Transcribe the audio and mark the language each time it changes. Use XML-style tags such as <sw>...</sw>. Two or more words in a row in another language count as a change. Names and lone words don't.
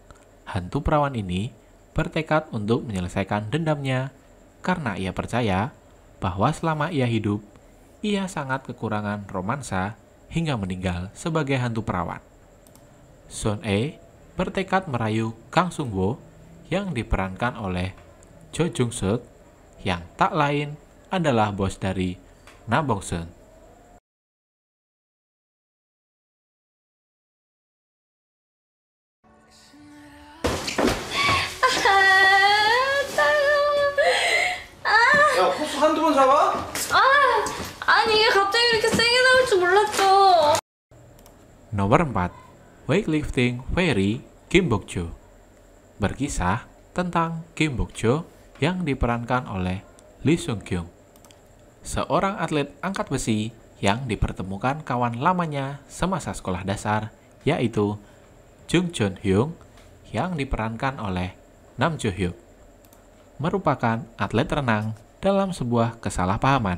<id>Hantu perawan ini bertekad untuk menyelesaikan dendamnya karena ia percaya bahwa selama ia hidup, ia sangat kekurangan romansa hingga meninggal sebagai hantu perawan. Sun E bertekad merayu Kang Sung Woo yang diperankan oleh Jo Jung Suk yang tak lain adalah bos dari Na Bong Sun.</id> <ko>야, 코스 한두 번 잡아? 아니 이게 갑자기 이렇게 세게 나올 줄 몰랐죠.</ko> <id>Nomor 4. Weightlifting Fairy Kim Bok Jo. Berkisah tentang Kim Bok Jo yang diperankan oleh Lee Sung Kyung, seorang atlet angkat besi yang dipertemukan kawan lamanya semasa sekolah dasar, yaitu Jung Joon Hyung yang diperankan oleh Nam Jo Hyuk, merupakan atlet renang dalam sebuah kesalahpahaman.</id>